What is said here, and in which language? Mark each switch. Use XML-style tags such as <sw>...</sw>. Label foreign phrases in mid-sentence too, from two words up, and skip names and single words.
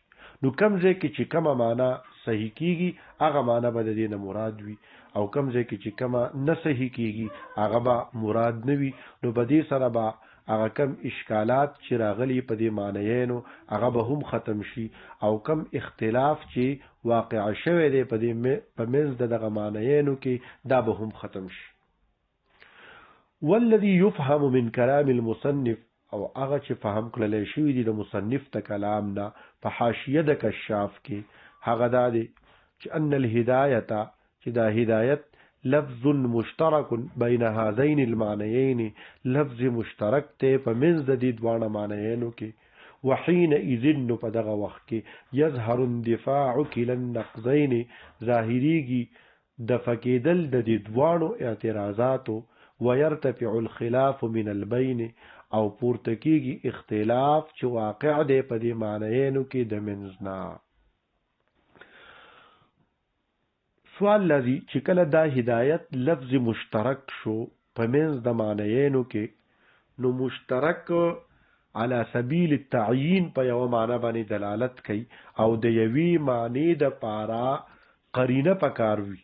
<ps>نو کوم ځای کې چې کومه معنا صحیح کیږي هغه معنا به د دې نه مراد وي، او کوم ځای کې چې کومه نه صحیح کیږي هغه به مراد نه وي. نو په دې سره به هغه کم اشکالات چې راغلي په دې معنیانو هغه به هم ختم شي، او کم اختلاف چې واقع شوی دی په دې په منځ دغه معنیانو کې دا به هم ختم شي.</ps> <ar>والذي يفهم من كلام المصنف،</ar> <ps>او هغه چې فهم کړل شوی دی د مصنف ته کلام نه په حاشیه د کشاف کې هغه دا دی چې ان الهدایت، چې دا هدایت لفظ</ps> <ar>مشترک بین هذین المعنیین،</ar> <ps>لفظ مشترک ته په منځ د دې دوه معنیانو کې.</ps> <ar>وحين اذن</ar> <ps>په دغه وخت کې</ps> <ar>یظهر اندفاع کلا النقضین،</ar> <ps>ظاهریږي د فقیدل د دې دوه اعتراضاتو،</ps> <ar>ويرتفع الخلاف من البين،</ar> <ps>او پورته کېږي اختلاف چې واقع دی په دې معنیانو کې د منځنا. سوال لذي چې کله دا هدایت لفظ مشترک شو په منځ د معنیانو کې، نو مشترک</ps> <ar>على سبیل التعیین</ar> <ps>په یو معنی باندې دلالت کوي، او د یوې معنی د پارا قرینه پکار وي.</ps>